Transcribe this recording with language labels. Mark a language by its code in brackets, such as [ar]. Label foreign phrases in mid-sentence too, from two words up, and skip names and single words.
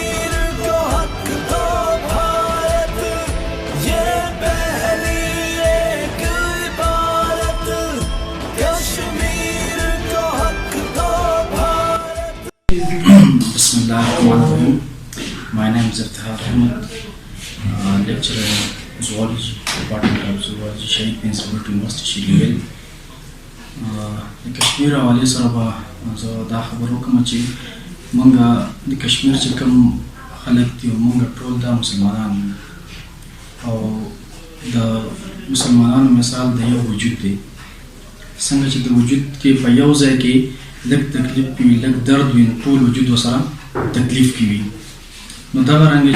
[ar] Bismillahirrahmanirrahim. [en] My name is Iftihar Ahmed, lecturer in zoology, Department of Zoology, Shahid Benzir Bhutto University, Shiringel. [ps] د کشمیر حوالې سره به زه دا خبر وکړم چې موږ د کشمیر چې کوم خلک دي موږ ټول دا مسلمانان او د مسلمانانو مثال د یو وجود دی څنګه چې د وجود کې په یو ځای کې لږ تکلیف وي لږ درد وي ټول وجود ورسره تکلیف کې وي نو دغه رنګه